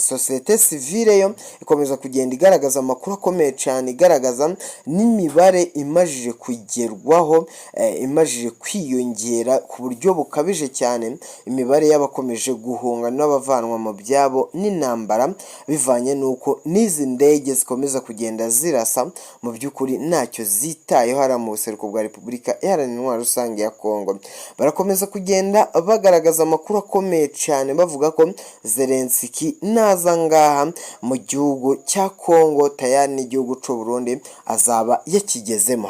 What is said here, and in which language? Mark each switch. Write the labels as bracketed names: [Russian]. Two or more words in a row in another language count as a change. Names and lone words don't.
[French] Societe civile [Kinyarwanda] yo ikomeza kugenda igaragaza amakuru akomeye cyane, igaragaza n'imibare imajije kugerwaho, imajije kwiyongera ku buryo bukabije cyane, imibare y'abakomeje guhunga n'abavanwa mu byabo n'intambara, bivanye n'uko n'izi ndege zikomeza kugenda zirasa mu by'ukuri ntacyo zitayeho hariya mu buseruko bwa Repubulika Iharanira Intwaro Rusange ya Kongo. Barakomeza kugenda bagaragaza amakuru akomeye cyane bavuga ko Zelensky naza ngaha mu gihugu cya Kongo tayari n'igihugu cy'u Burundi azaba yakigezemo.